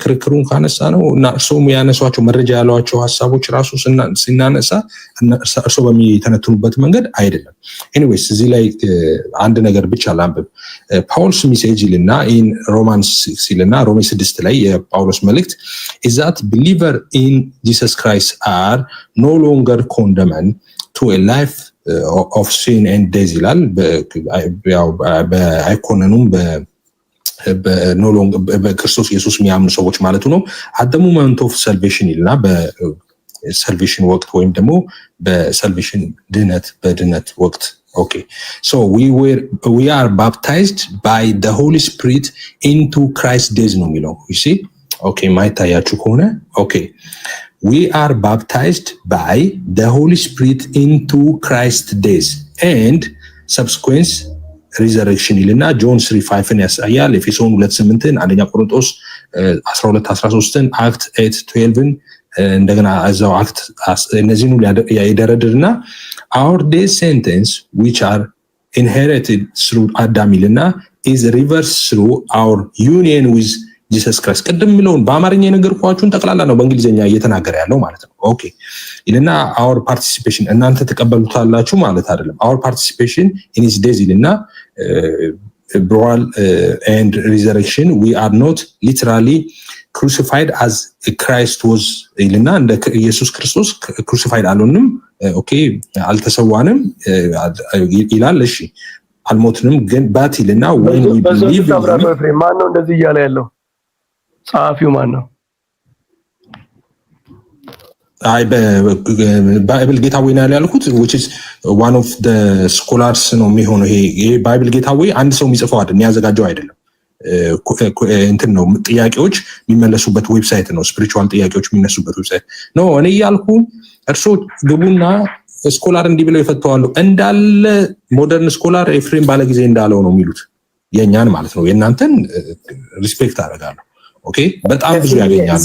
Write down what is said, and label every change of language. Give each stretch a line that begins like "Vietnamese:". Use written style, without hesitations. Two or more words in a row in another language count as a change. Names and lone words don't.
Amharic: ክርክሩን ካነሳ ነው እና እርሶም ያነሷቸው መረጃ ያሏቸው ሀሳቦች ራሱ ሲናነሳ እርሶ በሚተነትኑበት መንገድ አይደለም። ኤኒዌይስ እዚህ ላይ አንድ ነገር ብቻ ላንብብ። ፓውሎስ ሜሴጅ ይልና
English: in Romans
Amharic: ሲልና ሮሜ 6 ላይ የጳውሎስ መልእክት
English: is that believer in Jesus Christ are no longer condemned to a life of sin and death
Amharic: ይላል። አይኮነኑም በክርስቶስ ኢየሱስ የሚያምኑ ሰዎች ማለቱ ነው።
English: at the moment of salvation
Amharic: ይልና በሰልቬሽን ወቅት ወይም ደግሞ በሰልቬሽን በድነት ወቅት ኦኬ
English: so we are baptized by the Holy Spirit into Christ's death
Amharic: ነው የሚለው you see ኦኬ ማይታያችሁ ከሆነ ኦኬ
English: we are baptized by the Holy Spirit into Christ's death and subsequent resurrection
Amharic: ይልና ጆን 3:5 ያሳያል። ኤፌሶን 2:8 አንደኛ ቆሮንቶስ 12:13 አክት 8:12 እንደገና እዛው አክት እነዚህን ሁሉ ያደረድርና
English: our death sentence which are inherited through Adam
Amharic: ይልና is
English: reversed through our union with Jesus Christ።
Amharic: ቅድም የሚለውን በአማርኛ የነገርኳችሁን ጠቅላላ ነው በእንግሊዝኛ እየተናገረ ያለው ማለት ነው። ኦኬ ይልና
English: our participation
Amharic: እናንተ ተቀበሉታላችሁ ማለት አይደለም።
English: our participation in his death
Amharic: ይልና
English: burial and resurrection we are not literally crucified as Christ was
Amharic: ይልና እንደ ኢየሱስ ክርስቶስ crucified አልሆንም። ኦኬ አልተሰዋንም ይላል። እሺ አልሞትንም ግን ባት ይልና
English: when we believe
Amharic: ማን ነው እንደዚህ እያለ ያለው? ጸሐፊው ማን ነው? አይ ባይብል ጌታዌይ ነው ያልኩት
English: which is one of the scholars
Amharic: ነው የሚሆነው። ይሄ ባይብል ጌታዌይ አንድ ሰው የሚጽፈው አይደለም፣ የሚያዘጋጀው አይደለም። እንትን ነው ጥያቄዎች የሚመለሱበት ዌብሳይት ነው። ስፒሪቹዋል ጥያቄዎች የሚነሱበት ዌብሳይት ነው። እኔ እያልኩ እርሶ ግቡና ስኮላር እንዲህ ብለው ይፈተዋሉ እንዳለ
English: modern scholar
Amharic: ኤፍሬም ባለጊዜ እንዳለው ነው የሚሉት። የኛን ማለት ነው። የእናንተን ሪስፔክት አደርጋለሁ። ኦኬ በጣም ብዙ ያገኛል።